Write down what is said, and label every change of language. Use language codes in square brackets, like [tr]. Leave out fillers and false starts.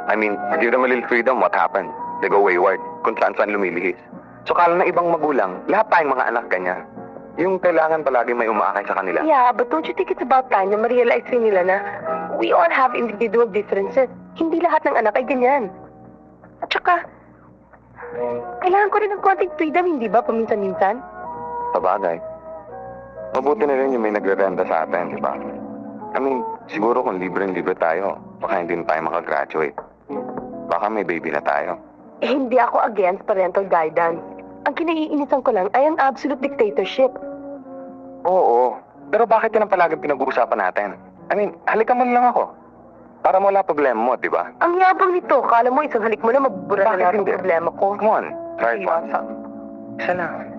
[en] I mean, give them a little freedom, what happened? They go wayward, [tl] kung saan-saan lumilihis. So kala ng ibang magulang, lahat tayong mga anak ganyan. Yung kailangan palagi may umaakay sa kanila. [en] Yeah, but don't you think it's about time [tl] na ma-realize rin nila na [en] we all have individual differences. [tl] Hindi lahat ng anak ay ganyan. At saka, kailangan ko rin ng konting freedom, hindi ba, paminsan-minsan? Sabagay. Mabuti na rin yung may nagre-renta sa atin, di ba? [en] I mean, [tl] siguro kung libre-libre tayo, baka hindi na tayo makagraduate. Baka may baby na tayo. Eh, hindi ako [en] against parental guidance. [tl] Ang kinaiinisan ko lang ay ang absolute dictatorship. Oo, pero bakit yan ang palaging pinag-uusapan natin? [en] I mean, [tl] halikan mo lang ako. Para wala problema mo, di ba? Ang yabang nito, kala mo isang halik mo na mabubura na Bakit lahat ng hindi? problema ko. [en] Come on, try it once. [tl] Isa lang.